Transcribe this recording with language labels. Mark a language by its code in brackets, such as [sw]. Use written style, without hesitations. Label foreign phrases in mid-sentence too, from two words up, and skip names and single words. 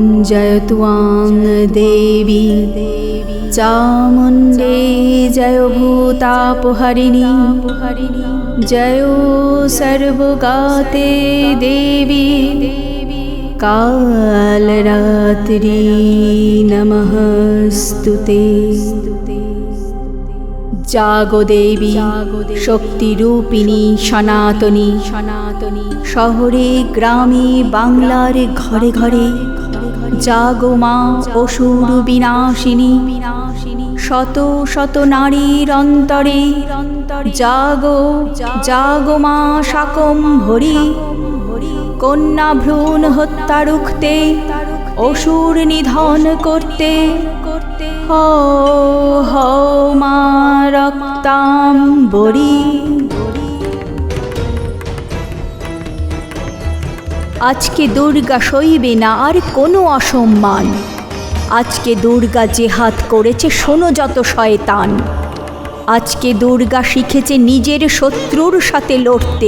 [sa] जय त्वां देवी चामुण्डे जय भूतापहरिणी जयो सर्वगाते देवी कालरात्रि नमस्तुते। [bn] জাগো দেবী শক্তিরূপিণী সনাতনী শহরে গ্রামে বাংলার ঘরে ঘরে জাগো মা অসুর বিনাশিনী শত শত নারীর অন্তরে জাগো জাগো মা শাকম্ভরী কন্যা ভ্রূণ হত্যা রুখতে অসুর নিধন করতে হো হো মা রক্তাম্বরী। আজকে দুর্গা সইবে না আর কোনো অসম্মান। আজকে দুর্গা জেহাদ করেছে শোনো যত শয়তান। আজকে দুর্গা শিখেছে নিজের শত্রুর সাথে লড়তে।